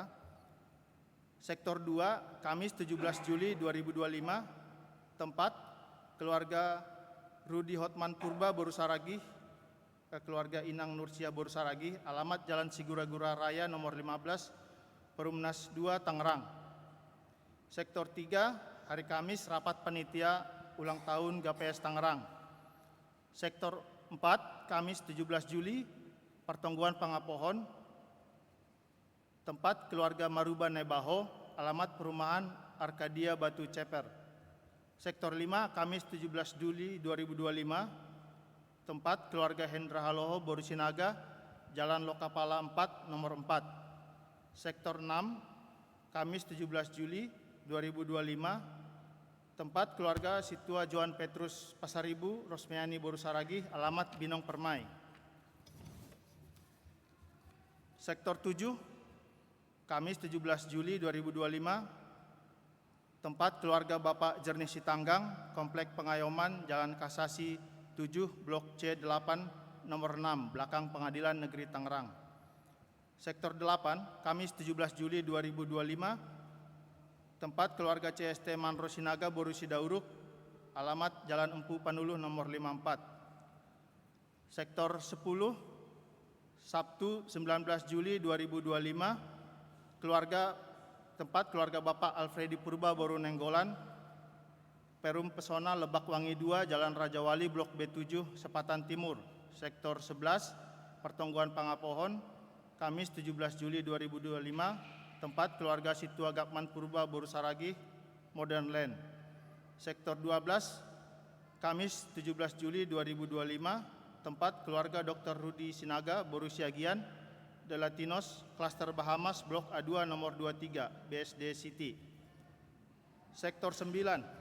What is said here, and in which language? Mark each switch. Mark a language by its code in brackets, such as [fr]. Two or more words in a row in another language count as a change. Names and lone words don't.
[id] Sektor 2 Kamis 17 Juli 2025, tempat keluarga Rudi Hotman Purba Boru Saragih, keluarga Inang Nursia Boru Saragih, alamat Jalan Sigura-Gura Raya nomor 15, Perumnas 2 Tangerang. Sektor 3 hari Kamis rapat panitia ulang tahun GPS Tangerang. Sektor 4 Kamis 17 Juli [bts] pertonggoan Pangapohon, [id] tempat keluarga Maruba Nebaho, alamat perumahan Arkadia Batu Ceper. Sektor 5 Kamis 17 Juli 2025, tempat keluarga Hendra Haloho Boru Sinaga, Jalan Lokapala 4 nomor 4. Sektor 6 Kamis 17 Juli 2025, tempat keluarga Situa Johan Petrus Pasaribu Rosmiani Boru Saragih, alamat Binong Permai. Sektor 7 Kamis 17 Juli 2025, tempat keluarga Bapak Jernih Sitanggang, Komplek Pengayoman, Jalan Kasasi 7, Blok C8, nomor 6, belakang Pengadilan Negeri Tangerang. Sektor 8, Kamis 17 Juli 2025, tempat keluarga CST Manro Sinaga Boru Sidauruk, alamat Jalan Empu Panuluh nomor 54. Sektor 10, Sabtu 19 Juli 2025, tempat keluarga Bapak Alfredi Purba Boru Nenggolan, Perum Pesona Lebak Wangi 2, Jalan Raja Wali, Blok B7, Sepatan Timur. Sektor 11, [bts] Pertongguan Pangapohon, [id] Kamis 17 Juli 2025, tempat keluarga Situa Gapman Purba Boru Saragih, Modern Land. Sektor 12, Kamis 17 Juli 2025, tempat keluarga Dr. Rudi Sinaga Boru Siagian, De Latinos, Klaster Bahamas, Blok A2 nomor 23, BSD City. Sektor 9.